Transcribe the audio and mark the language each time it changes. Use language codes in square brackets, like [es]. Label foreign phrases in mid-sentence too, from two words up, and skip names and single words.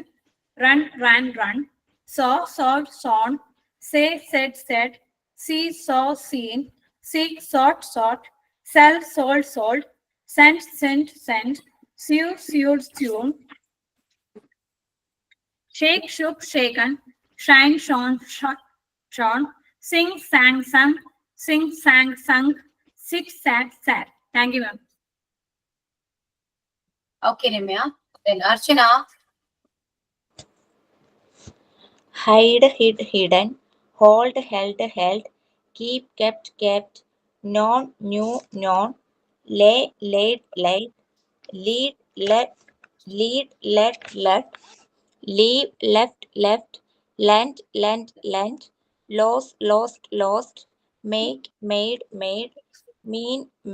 [en] Run, run. Saw, sawed, sawn. Say, said. See, saw, seen. Seek, sought. Sell, sold. Sent, sent. Sew, sewed, sewn. Shake, shook, shaken. Shine, shone. Sing, sang, sung. Sing, sang, sung. Sit, sat. Thank you, ma'am. Okay, Ramya. Then Archana. Hide, hid, hidden, hold, held, keep, kept, known, knew, known, lay, laid, lead, let, leave, left, lent, lost, make, made, mean,